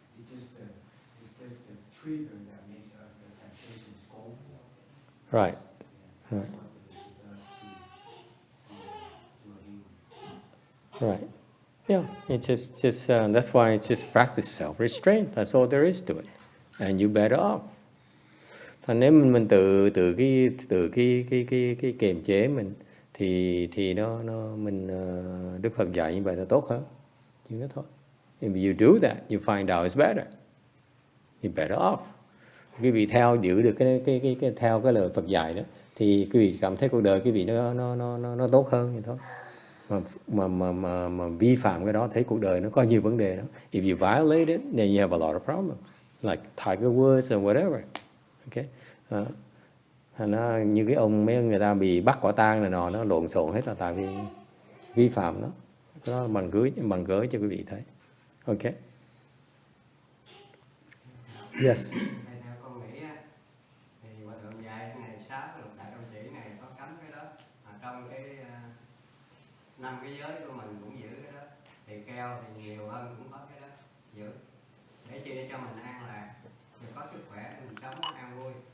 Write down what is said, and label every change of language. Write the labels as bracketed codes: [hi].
[en] It's just the trigger that makes us the temptations go. Right. That's Right. what it does to a human. Right. Yeah, it's just that's why it's just practice self-restraint. That's all there is to it. And you better off. [vi] Thành nếu mình tự cái kiềm chế mình thì nó mình Đức Phật dạy như vậy là tốt hơn. Chỉ đó thôi. [en] If you do that, you find out it's better. You better off. [vi] Quý vị giữ được cái theo cái lời Phật dạy đó thì quý vị cảm thấy cuộc đời quý vị nó tốt hơn vậy thôi. Mà vi phạm cái đó thấy cuộc đời nó có nhiều vấn đề đó. [en] If you violate it, then you have a lot of problems, like Tiger Woods and whatever. [vi] Okay, nó như cái ông mấy người ta bị bắt quả tang này nọ, nó lộn xộn hết là tại vì vi phạm đó. Cái đó bằng cớ cho quý vị thấy. [en] Okay. Yes. [vi] Theo con nghĩ thì Hòa Thượng dạy ngày 6 cái lục đại đồng chỉ này có cấm cái đó, trong cái 5 cái giới của mình cũng giữ cái đó, thì keo thì nhiều hơn cũng có cái đó giữ để chi cho mình an lạc, mình có sức khỏe mình sống an vui.